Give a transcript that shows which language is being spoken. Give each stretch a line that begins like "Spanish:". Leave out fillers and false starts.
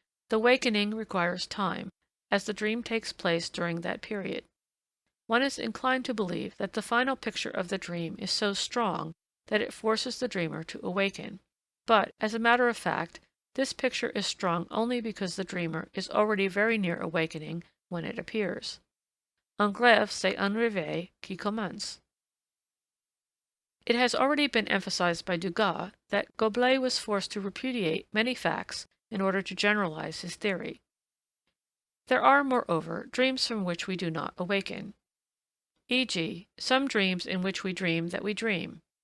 English: The wakening requires time, as the dream takes place during that period. One is inclined to believe that the final picture of the dream is so strong that it forces the dreamer to awaken, but, as a matter of fact, this picture is strong only because the dreamer is already very near awakening when it appears.
French: Un rêve, c'est un réveil qui commence.
English: It has already been emphasized by Dugas that Goblet was forced to repudiate many facts in order to generalize his theory. There are, moreover, dreams from which we do not awaken, e.g., some dreams in which we dream that we dream.